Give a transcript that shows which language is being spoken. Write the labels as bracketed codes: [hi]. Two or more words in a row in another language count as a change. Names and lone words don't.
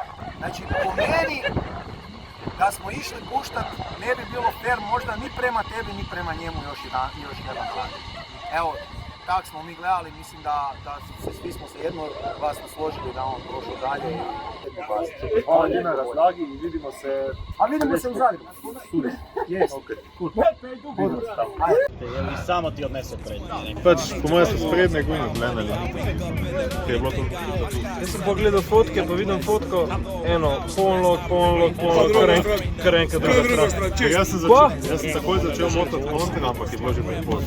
[hr] Znači po meni, da smo išli puštat, ne bi bilo fair možda ni prema tebi, ni prema njemu još jedan dan. Evo, tak smo mi gledali, mislim da svi smo se jednoglasno složili da on prošao dalje. [sl] Hvala ti na razlagi i vidimo se... [hr] A vidimo se u Zagrebu. [en] Yes. Ok, cool. [hr] Samo ti odnese prednje. [sl] Pač, po mojem so sprednje gujne gledali. Kaj je bilo to? Jaz sem pogledal fotke, pa vidim fotko, eno, polnog, kar enkrat druga stran. Jaz sem takoj začel motati kontra, ampak je bilo že prepozno.